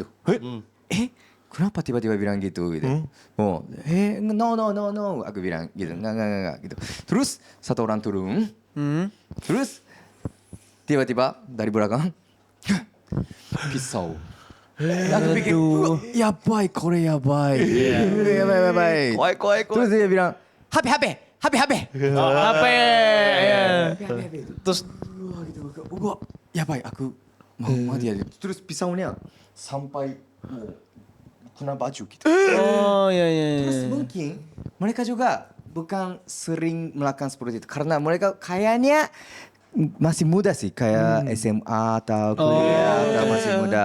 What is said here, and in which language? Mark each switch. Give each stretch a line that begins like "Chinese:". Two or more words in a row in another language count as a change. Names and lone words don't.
Indonesian: Kenapa tiba-tiba bilang gitu? No. Aku bilang gitu, enggak gitu. Terus satu orang turun. Terus tiba-tiba dari belakang pisau. Aku pikir,
Japanese: やばい、これやばい.
Indonesian: Yabai. Terus dia bilang, HP. Terus, yabai, aku mau mati aja. Terus pisaunya sampai kena baju gitu. Oh iya. Terus mungkin mereka juga bukan sering melakukan seperti itu karena mereka kayaknya masih muda sih, kayak SMA atau kuliah atau masih muda.